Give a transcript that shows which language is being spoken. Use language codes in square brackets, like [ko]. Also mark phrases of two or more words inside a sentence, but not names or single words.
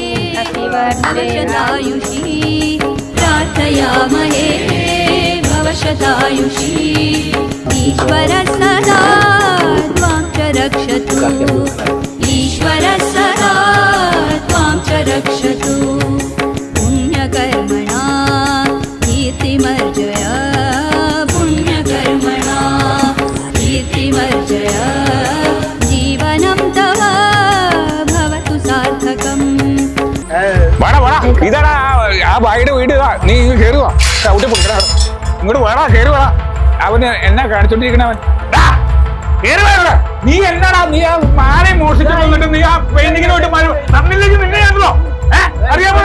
[sa] भवशतायुषी, प्रार्थयामहे भवशतायुषी, ईश्वरः सदा त्वां च रक्षतु, ईश्वरः सदा त्वां च रक्षतु, पुण्यकर्मणा कीर्तिमर्जय, पुण्यकर्मणा कीर्तिमर्जय, जीवनं तव भवतु सार्थकम्. [ml] ഇതാടാ ആ ഭായിയുടെ വീട്. നീ ഇങ്ങ് കയറുവാ, ചവിട്ടി പൊക്കണ ഇങ്ങോട്ട് വേടാ, കയറി വേടാ. അവന് എന്നാ കാണിച്ചോണ്ടിരിക്കണവൻ? നീ എന്നാടാ നീ ആ മാല മോഷിച്ചു വന്നിട്ട് നീ ആ പെയിന്റിങ്ങിന് വേണ്ടി തന്നില്ലെങ്കിൽ നിന്നെ ആണല്ലോ അറിയാമോ?